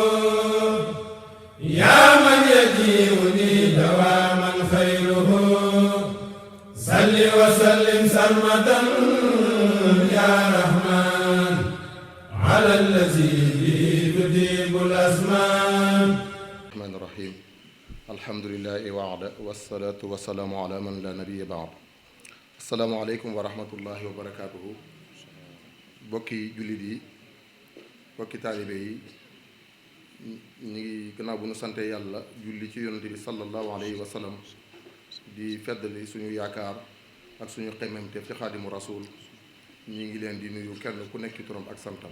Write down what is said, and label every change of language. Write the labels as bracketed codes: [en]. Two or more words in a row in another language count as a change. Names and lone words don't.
[ar] يا من يجيء لي دواما خيره صل وسلم سرمدا يا رحمن على الذي تجيب الأزمان. الرحمن الرحيم الحمد لله وعد والصلاة والسلام على من لا نبي بعد. السلام عليكم ورحمة الله وبركاته. [wo] bokki jullit yi bokki taalibe yi ñu ngi gannaaw bu nu sante yàlla julli ci yonent bi [ar] صلى الله عليه وسلم [wo] di feddali suñu yaakaar ak suñu xemmemteef ci xaadimu rasul ñi ngi leen di nuyu kenn ku nekk ci turam ak santam.